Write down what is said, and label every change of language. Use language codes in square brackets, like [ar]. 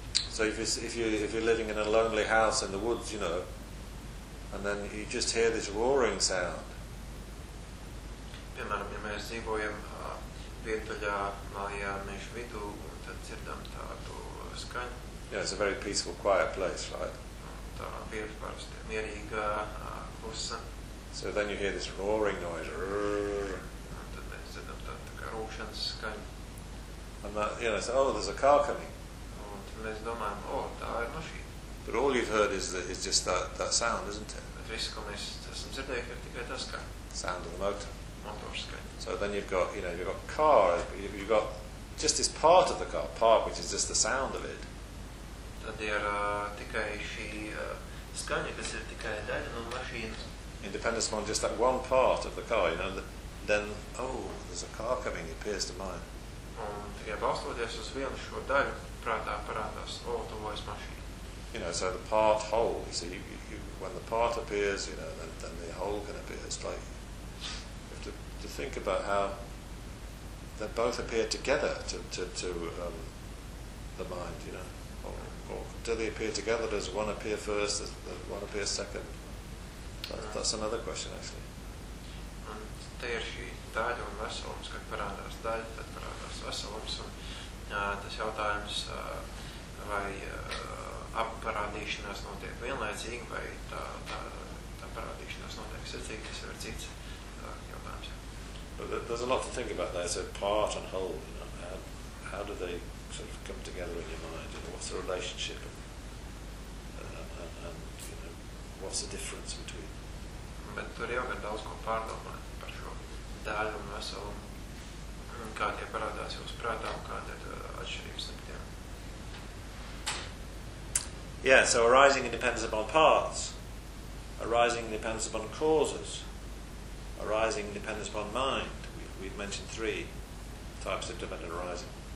[en] So if you're living in a lonely house in the woods, you know, and then you just hear this roaring sound. [lv] Piemēram, ja mēs dzīvojam vietuļā mājā mežu vidū, un tad dzirdam tādu skaņu. [en] Yeah, it's a very peaceful, quiet place, right? [lv] Tā vieta parasti ir mierīga klusa. [en] So then you hear this roaring noise. [lv] Un tad mēs dzirdam tā kā rūkšanas skaņa. [en] And that, you know, it's, oh, there's a car coming. [lv] Un tad mēs domājam, oh, tā ir mašīna. [en] But all you've heard is just that sound, isn't it? [lv] Bet viss, ko mēs esam dzirdējuši, ir tikai tas kā. [en] Sound of the motor. [lv] Motors skaņa. [en] So then you've got, you know, you've got car, you've got just this part of the car, part which is just the sound of it. [lv] Tad ir tikai šī skaņa, kas ir tikai daļa no mašīnas. [en] in dependence upon just that one part of the car, you know, then, oh, there's a car coming, it appears to mind. [lv] Un tikai balstoties uz vienu šo daļu, prātā parādās, oh, to vajag mašīna. [en] You know, so the part whole, you see, you, when the part appears, you know, then the whole can appear. It's like, you have to think about how they both appear together to the mind, you know. Or do they appear together? Does one appear first? Does one appear second? That's another question, actually. [lv] Un te ir šī daļa un veselums, kad parādās daļa, tad parādās veselums. Un tas jautājums, vai apparādīšanās notiek vienlaicīgi, vai tā parādīšanās notiek sirdzīgi, tas ir cits jautājums. [en] There's a lot to think about there. It's a part and whole, you know. How do they sort of come together in your mind? You know, what's the relationship? And you know, what's the difference between? [lv] Bet tur jau gan daudz ko pārdomāt par šo daļu un veselumu, kā tie parādās jūs prātā un kāda ir atšķirības ar tiem. [en] Yeah, so arising depends upon parts. Arising depends upon causes. Arising depends upon mind. We've mentioned three types of dependent arising.